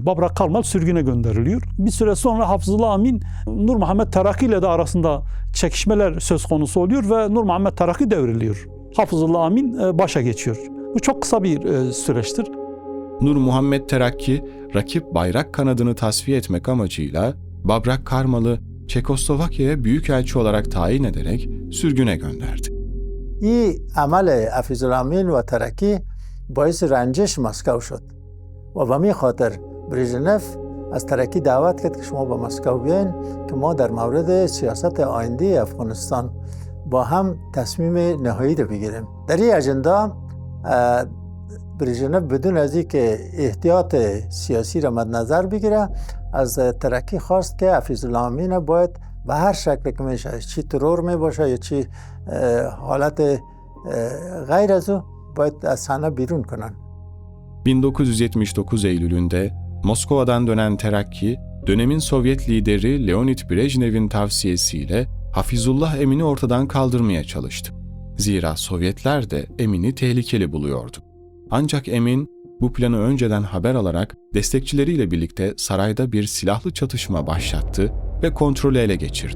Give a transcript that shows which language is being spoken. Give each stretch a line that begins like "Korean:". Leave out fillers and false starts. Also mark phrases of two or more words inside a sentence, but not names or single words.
Turkish: Babrak Karmal sürgüne gönderiliyor. Bir süre sonra Hafızullah Amin, Nur Muhammed Terraki ile de arasında çekişmeler söz konusu oluyor ve Nur Muhammed Terraki devriliyor. Hafızullah Amin başa geçiyor. Bu çok kısa bir süreçtir. Nur Muhammed Terraki, rakip bayrak kanadını tasfiye etmek amacıyla Babrak Karmal'ı Çekoslovakya'ya büyükelçi olarak tayin ederek sürgüne gönderdi.
Persian: این عمل حفیظالامین و ترکی باعث رنجش مسکو شد و به می خاطر بریژنف از ترکی دعوت کرد که شما به مسکو بیاین که ما در مورد سیاست آینده افغانستان با هم تصمیم نهایی رو بگیریم. در این اجندا بریژنف بدون از اینکه احتیاط سیاسی را مد نظر بگیره از ترکی خواست که حفیظالامین باید به هر شکل که میشه، چی ترور می باشه یا چی حالت غیر از او باید از صحنه بیرون کنن.
Turkish: 1979 Eylül'ünde Moskova'dan dönen Teraki, dönemin Sovyet lideri Leonid Brejnev'in tavsiyesiyle Hafizullah Emin'i ortadan kaldırmaya çalıştı. Zira Sovyetler de Emin'i tehlikeli buluyordu. Ancak Emin, bu planı önceden haber alarak destekçileriyle birlikte sarayda bir silahlı çatışma başlattı ve kontrolü ele geçirdi.